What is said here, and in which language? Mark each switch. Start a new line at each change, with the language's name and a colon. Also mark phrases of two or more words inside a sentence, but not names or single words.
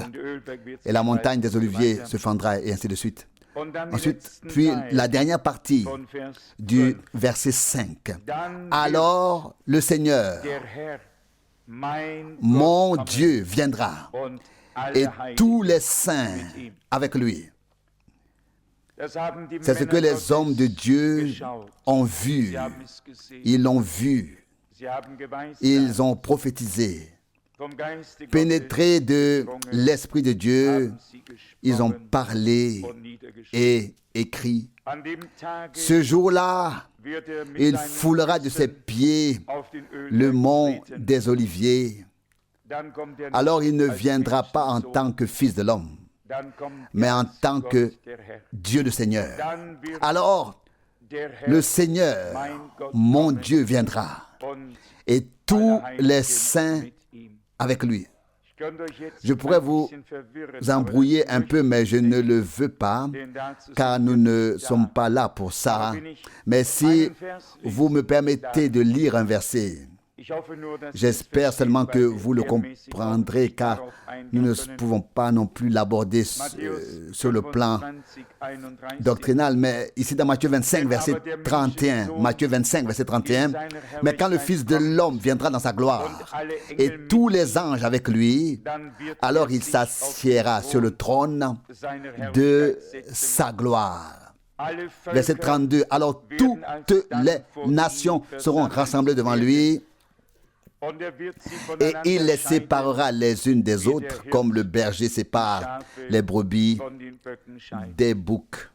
German: und der Ölberg wird
French: Et la
German: sich
French: montagne des
German: weiter.
French: Oliviers se fendra et ainsi de suite.
German: Und dann die
French: Ensuite,
German: letzten
French: puis
German: Teil
French: la dernière partie
German: von Vers
French: du
German: 12.
French: verset 5.
German: Dann
French: Alors le Seigneur,
German: wird der Herr, mein
French: mon
German: Gott,
French: Dieu, viendra
German: kommen und
French: et
German: alle Heiligen
French: tous les saints
German: mit ihm.
French: avec lui.
German: Das haben die
French: C'est ce que
German: Männer
French: les hommes de
German: Gottes
French: Dieu
German: geschaut.
French: ont vu.
German: Sie haben es gesehen.
French: Ils l'ont vu.
German: Sie haben geweissagt.
French: Ils ont prophétisé.
German: Vom Geiste Gottes
French: Pénétrés de l'Esprit de Dieu,
German: haben sie
French: ils ont
German: gesprochen
French: parlé
German: und niedergeschrieben.
French: et écrit.
German: An dem Tage
French: Ce jour-là,
German: wird mit
French: il
German: seinen
French: foulera de ses
German: Füßen
French: pieds
German: auf den Ölberg
French: le mont
German: treten.
French: des Oliviers.
German: Dann kommt er
French: Alors il ne
German: nicht als
French: viendra pas en
German: Menschensohn,
French: tant que fils de l'homme,
German: dann kommt
French: mais
German: er
French: en
German: als
French: tant
German: Gott,
French: que
German: der Herr.
French: Dieu le Seigneur.
German: Dann wird
French: Alors
German: der Herr,
French: le Seigneur,
German: mein Gott,
French: mon
German: kommen
French: Dieu, viendra
German: und
French: et tous
German: alle
French: les
German: Heiligen
French: saints
German: mit ihm.
French: avec lui.
German: Ich könnte euch jetzt
French: Je pourrais
German: ein
French: vous
German: bisschen verwirren,
French: embrouiller
German: aber
French: un
German: das
French: peu, mais je
German: möchte
French: ne
German: ich
French: le veux pas,
German: nicht, denn dazu
French: car
German: sind
French: nous
German: wir
French: ne
German: nicht da.
French: sommes pas là pour ça.
German: Aber wenn ich
French: Mais si
German: einen Vers lese,
French: vous me permettez de lire un verset,
German: ich hoffe nur, dass ihr es
French: j'espère
German: versteht,
French: seulement que
German: weil wir
French: vous le
German: lehrmäßig auch
French: comprendrez,
German: nicht
French: car
German: darauf eingehen
French: nous ne
German: können.
French: pouvons pas non plus l'aborder
German: Matthäus
French: sur le plan
German: 25, 31.
French: doctrinal, mais ici dans Matthieu 25, verset 31, Matthieu 25, verset 31, mais quand le Fils de l'homme viendra dans sa gloire, et tous les anges avec lui,
German: Dann wird
French: alors
German: er
French: il
German: sich auf
French: s'assiera
German: den
French: sur le
German: Thron
French: trône
German: seiner
French: de
German: Herrlichkeit setzen.
French: sa gloire.
German: Alle
French: Verset
German: Völker
French: 32, alors toutes les nations seront rassemblées devant lui, Et il les séparera les unes des autres, comme le berger sépare les brebis des boucs.